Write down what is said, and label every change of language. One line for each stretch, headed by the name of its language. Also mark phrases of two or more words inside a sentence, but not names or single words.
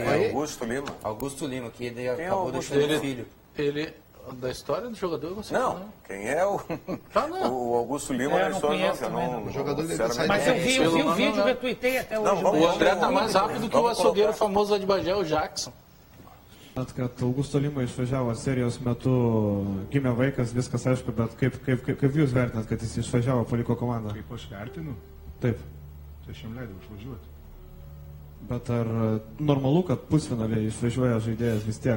Portuguese: Augusto Lima, que ele acabou deixando o filho. Ele... Da história do jogador, você não. Quem é o Augusto Lima da história? O jogador deve ter saído. Mas eu vi o vídeo, retuitei até hoje. O André está mais rápido que o açougueiro famoso lá de Bagé, o Jackson.
Lithuanian: Kad Augusto Lima išvažiavo serijos metu, gimė vaikas, viskas aišku, bet kaip jūs vertinat, kad jis išvažiavo, paliko komandą? Kaip aš vertinu? Taip. Tai aš jam leidau išvažiuoti. Bet ar normalu, kad pusfinaliai išvažiuoja žaidėjas vis tiek?